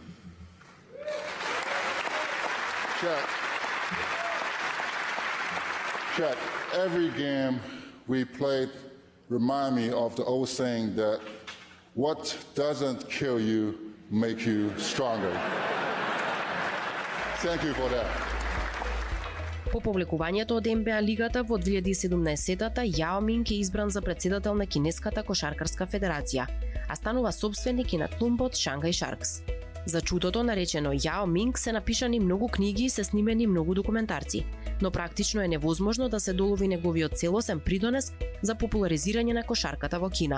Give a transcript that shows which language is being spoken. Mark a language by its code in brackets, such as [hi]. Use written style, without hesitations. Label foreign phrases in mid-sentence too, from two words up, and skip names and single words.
[en] Check. Every game we played remind me of the old saying that what doesn't kill you make you stronger. Thank you for that. [mk] По повлекувањето од НБА лигата во 2017-та, Јао Минг е избран за председател на Кинеската кошаркарска федерација, а станува собственик и на клубот Шангај Шаркс. За чудото наречено Јао Минг се напишани многу книги и се снимени многу документарци, но практично е невозможно да се долови неговиот целосен придонес за популаризирање на кошарката во Кина.